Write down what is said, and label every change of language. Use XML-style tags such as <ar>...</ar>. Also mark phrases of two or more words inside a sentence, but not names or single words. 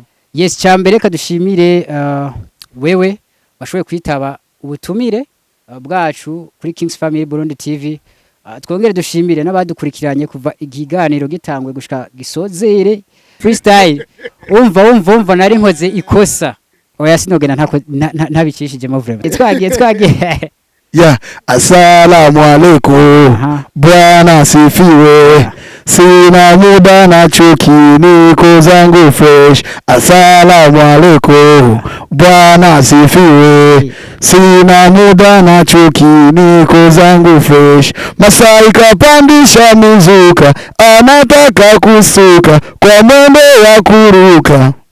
<rn>cyambere kadushimire wewe washoboye kwitaba ubutumire bwacu kuri Kings Family Burundi TV twongere dushimire n'abadukurikiranye kuva ikiganiro gitangwe gushika gisozere freestyle umva nari nkoze ikosa oya sinogena ntabicishije mo vraiment twagiye</rn> <sw>assalamu alaikum bwana sifiwe sina muda na chuki niko zangu fresh assalamu alaikum bwana sifiwe sina muda na chuki niko zangu fresh Masai kapandisha mizuka anataka kusuka kwa mwendo wa kuruka</sw>